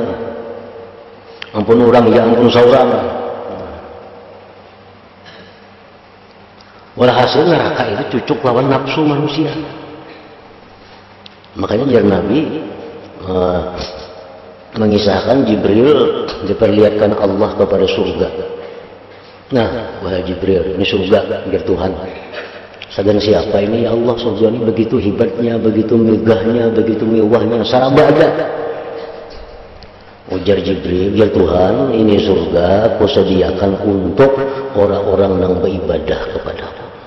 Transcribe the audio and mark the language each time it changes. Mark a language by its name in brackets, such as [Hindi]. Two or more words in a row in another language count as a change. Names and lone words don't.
[Banjar] Ampun orang, ya ampun saurang. Walhasil neraka itu cucuk lawan nafsu manusia. [Indonesian] Makanya jar Nabi mengisahkan Jibril diperlihatkan Allah kepada surga. Nah, wahai Jibril, ini surga biar Tuhan. [Banjar] Sagan siapa ini ya Allah, surga ini begitu hebatnya, begitu megahnya, begitu mewahnya, saraba ada. [Indonesian] Ujar Jibril, ya Tuhan, ini surga Kau sediakan untuk orang-orang yang beribadah kepadamu.